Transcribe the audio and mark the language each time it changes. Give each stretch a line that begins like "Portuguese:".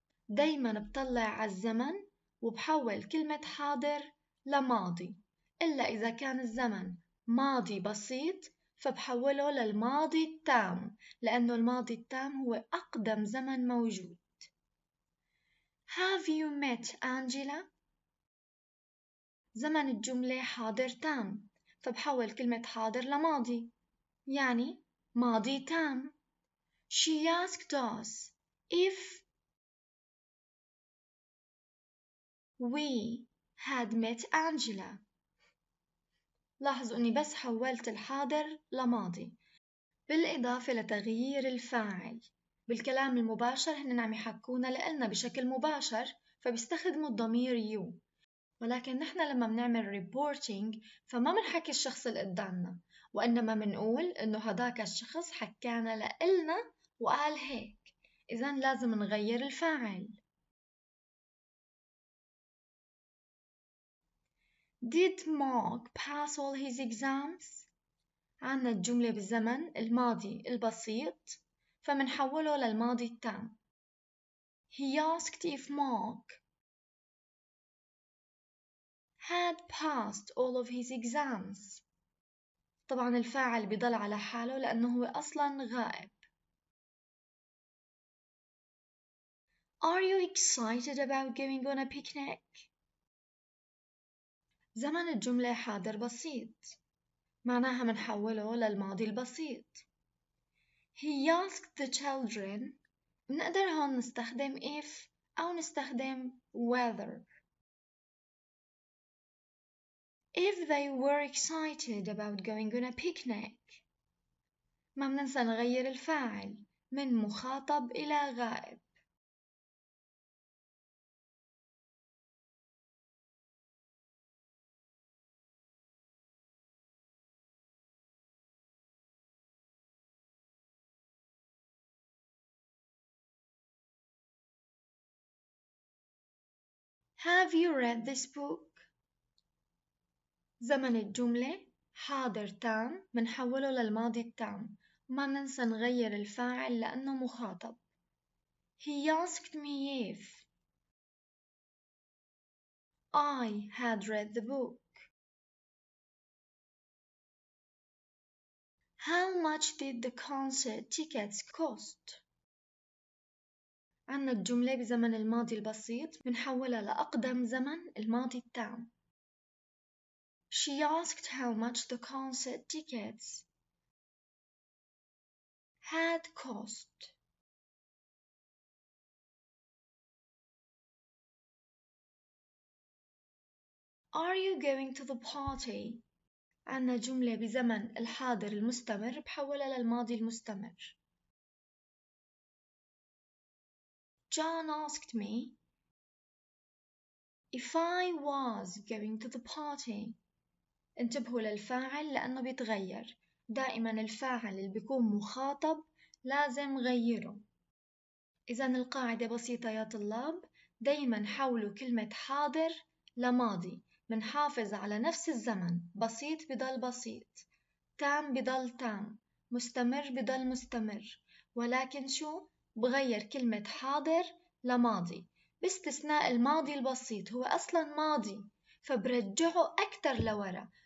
Arabic: دايما بطلع على الزمن وبحول كلمة حاضر لماضي، إلا إذا كان الزمن ماضي بسيط فبحوله للماضي التام، لأنه الماضي التام هو أقدم زمن موجود.
English: Have you met Angela؟
Arabic: زمن الجملة حاضر تام، فبحول كلمة حاضر لماضي، يعني ماضي تام.
English: She asked us if we had met Angela.
Arabic: لاحظوا أني بس حولت الحاضر لماضي، بالإضافة لتغيير الفاعل. بالكلام المباشر هن عم يحكونا لإلنا بشكل مباشر فبيستخدموا الضمير you، ولكن نحن لما بنعمل reporting فما بنحكي الشخص اللي قدامنا، وإنما بنقول إنه هداك الشخص حكانا لإلنا وقال هيك، إذن لازم نغير الفاعل.
English: Did Mark pass all his exams؟
Arabic: عنا الجملة بالزمن الماضي البسيط فمنحوله للماضي التام.
English: He asked if Mark had passed all of his exams.
Arabic: طبعا الفاعل بيضل على حاله لأنه هو أصلا غائب.
English: Are you excited about going on a picnic؟
Arabic: زمن الجملة حاضر بسيط، معناها منحوله للماضي البسيط.
English: He asked the children.
Arabic: نقدر هون نستخدم if أو نستخدم whether.
English: If they were excited about going on a picnic.
Arabic: ما بننسى نغير الفاعل من مخاطب إلى غائب.
English: Have you read this book؟
Arabic: زمن الجملة حاضر تام منحوله للماضي التام، ما ننسى نغير الفاعل لأنه مخاطب.
English: He asked me if I had read the book. How much did the concert tickets cost?
Arabic: عنا الجملة بزمن الماضي البسيط بنحولها لأقدم زمن الماضي التام.
English: She asked how much the concert tickets had cost. Are you going to the party?
Arabic: عنا جملة بزمن الحاضر المستمر بحولها للماضي المستمر.
English: John asked me if I was going to the party.
Arabic: انتبهوا للفاعل لأنه بيتغير. دائما الفاعل اللي بيكون مخاطب لازم غيره. إذا القاعدة بسيطة يا طلاب، دايما حولوا كلمة حاضر لماضي. منحافظ على نفس الزمن، بسيط بضل بسيط، تام بضل تام، مستمر بضل مستمر، ولكن شو؟ بغير كلمة حاضر لماضي، باستثناء الماضي البسيط هو أصلا ماضي، فبرجعه أكتر لورا.